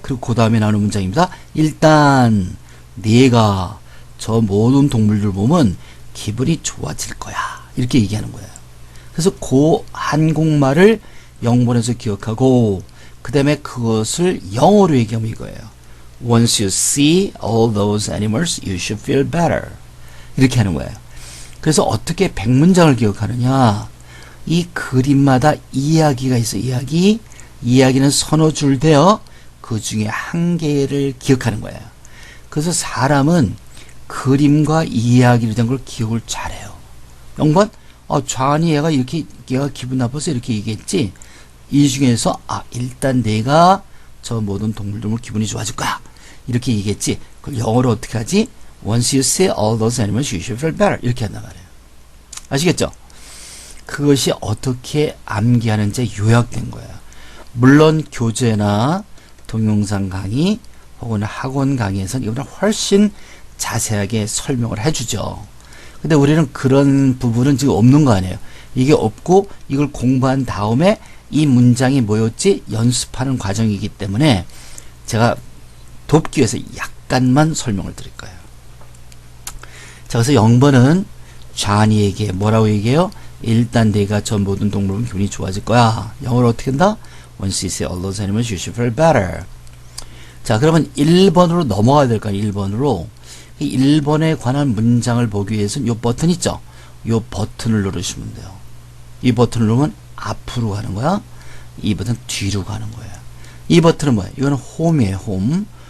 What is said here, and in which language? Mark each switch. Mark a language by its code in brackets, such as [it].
[ko] 그리고 그 다음에 나오는 문장입니다. 일단 네가 저 모든 동물들 보면 기분이 좋아질 거야. 이렇게 얘기하는 거예요. 그래서 그 한국말을 0번에서 기억하고, 그 다음에 그것을 영어로 얘기하면 이거예요. [en] Once you see all those animals, you should feel better. [ko] 이렇게 하는 거예요. 그래서 어떻게 100문장을 기억하느냐? 이 그림마다 이야기가 있어요. 이야기는 서너 줄 되어 그 중에 한 개를 기억하는 거예요. 그래서 사람은 그림과 이야기로 된 걸 기억을 잘해요. 0번, 존이 얘가 기분 나빠서 이렇게 얘기했지. 이 중에서, 일단 내가 저 모든 동물들 기분이 좋아질 거야. 이렇게 얘기했지. 그걸 영어로 어떻게 하지? [en] Once you see all those animals, you should feel better. [ko] 이렇게 한단 말이에요. 아시겠죠? 그것이 어떻게 암기하는지 요약된 거예요. 물론 교재나 동영상 강의 혹은 학원 강의에서는 이보다 훨씬 자세하게 설명을 해주죠. 근데 우리는 그런 부분은 지금 없는 거 아니에요. 이게 없고 이걸 공부한 다음에 이 문장이 뭐였지? 연습하는 과정이기 때문에 제가 돕기 위해서 약간만 설명을 드릴 거예요. 자, 그래서 0번은 존이 얘기해. 뭐라고 얘기해요? 일단 내가 저 모든 동물은 기분이 좋아질 거야. 영어로 어떻게 한다? [en] Once you see all those animals, you should feel better. [ko] 자, 그러면 1번으로 넘어가야 될 거예요. 1번으로. 이 1번에 관한 문장을 보기 위해서는 요 버튼 있죠? 요 버튼을 누르시면 돼요. 이 버튼을 누르면 앞으로 가는 거야. 이 버튼 뒤로 가는 거예요. 이 버튼은 뭐예요? 이거는 홈이에요. 홈.